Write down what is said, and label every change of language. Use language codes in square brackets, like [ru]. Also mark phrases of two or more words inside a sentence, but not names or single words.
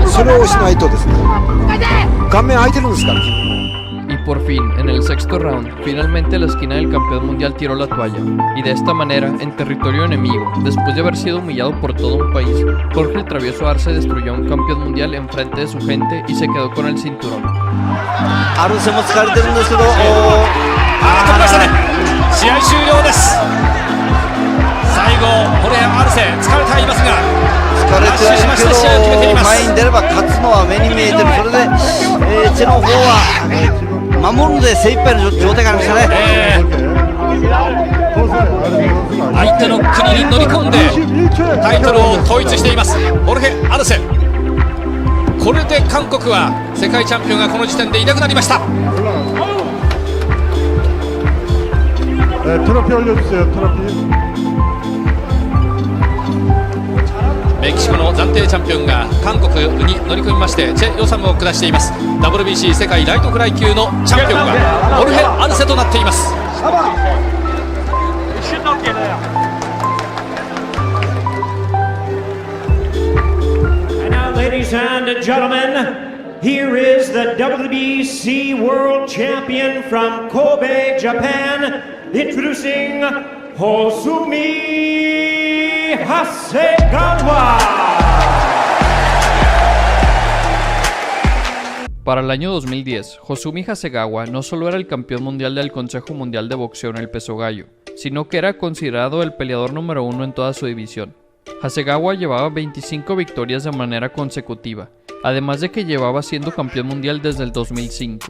[ja] をしないとですね、顔面空いてるんですから。 [es] Y por fin, en el sexto round, finalmente la esquina del campeón mundial tiró la toalla. Y de esta manera, en territorio enemigo, después de haber sido humillado por todo un país, Jorge el Travieso Arce destruyó a un campeón mundial en frente de su gente y se quedó con el cinturón. [ja] アルセも疲れてるんですけど、取りましたね。試合終了です。最後ホレア・アルセ疲れてはいますが、疲れてはいるけど前に出れば勝つのは目に見えてる。それで、チェの方は守るので精一杯の状態がありましたね。相手の国に乗り込んでタイトルを統一していますホルヘ・アルセ。これで韓国は世界チャンピオンがこの時点でいなくなりました。 [ko] 트로피 올려주세요. 트로피. [ja] メキシコの暫定チャンピオンが韓国に乗り込みましてチェ・ヨサムを下しています。 WBC 世界ライトフライ級のチャンピオンはホルヘ・アルセとなっています。 [en] And now, ladies and gentlemen, here is the WBC World Champion from Kobe, Japan, introducing Hosumi Hasegawa. [es] Para el año 2010, Hosumi Hasegawa no solo era el campeón mundial del Consejo Mundial de Boxeo en el peso gallo, sino que era considerado el peleador número 1 en toda su división. Hasegawa llevaba 25 victorias de manera consecutiva, además de que llevaba siendo campeón mundial desde el 2005.